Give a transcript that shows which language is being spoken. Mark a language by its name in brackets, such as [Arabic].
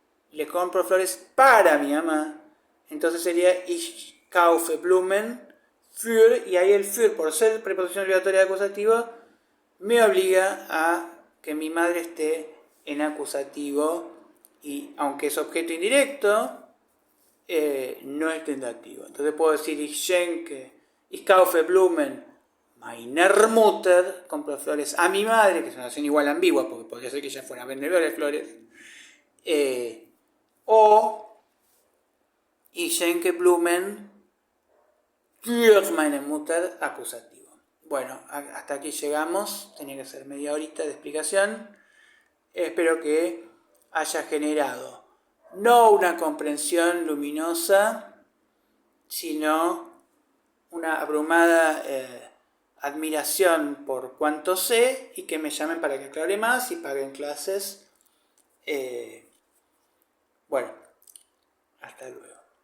[Spanish] le compro flores para mi mamá, entonces sería [German] ich kaufe Blumen für, [Spanish] y ahí el für, por ser preposición obligatoria de acusativo, me obliga a que mi madre esté en acusativo, y aunque es objeto indirecto, no es tentativo. Entonces puedo decir [German] ich schenke, ich kaufe Blumen Meine Mutter [Spanish] compró flores a mi madre, que es una oración igual ambigua, porque podría ser que ella fuera vendedora de flores. [German] O Ich schenke Blumen für meine Mutter, acusativo. [Spanish] Bueno, hasta aquí llegamos. Tenía que ser media horita de explicación. Espero que haya generado no una comprensión luminosa, sino una abrumada admiración por cuanto sé, y que me llamen para que aclare más y paguen clases. Bueno, hasta luego.